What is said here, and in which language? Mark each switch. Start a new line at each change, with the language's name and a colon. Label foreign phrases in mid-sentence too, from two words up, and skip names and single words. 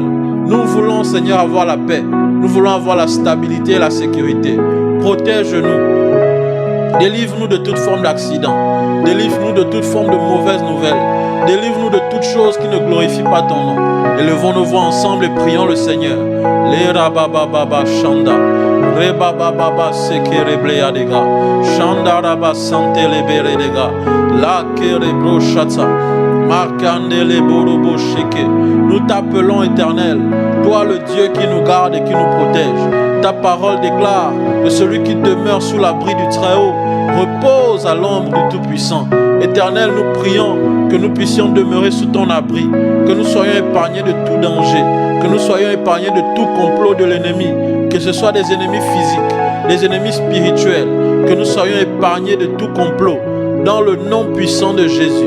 French: Nous voulons, Seigneur, avoir la paix. Nous voulons avoir la stabilité et la sécurité. Protège-nous. Délivre-nous de toute forme d'accident. Délivre-nous de toute forme de mauvaise nouvelle. Délivre-nous de toute chose qui ne glorifie pas ton nom. Élevons nos voix ensemble et prions le Seigneur. Le rabababa shanda. Rebababa sekereblea dega. Shanda raba sante lebere dega. La kerebro shata. Markande le borobo sheke. Nous t'appelons éternel. Toi le Dieu qui nous garde et qui nous protège. Ta parole déclare que celui qui demeure sous l'abri du Très-Haut repose à l'ombre du Tout-Puissant. Éternel, nous prions que nous puissions demeurer sous ton abri, que nous soyons épargnés de tout danger, que nous soyons épargnés de tout complot de l'ennemi, que ce soit des ennemis physiques, des ennemis spirituels, que nous soyons épargnés de tout complot, dans le nom puissant de Jésus.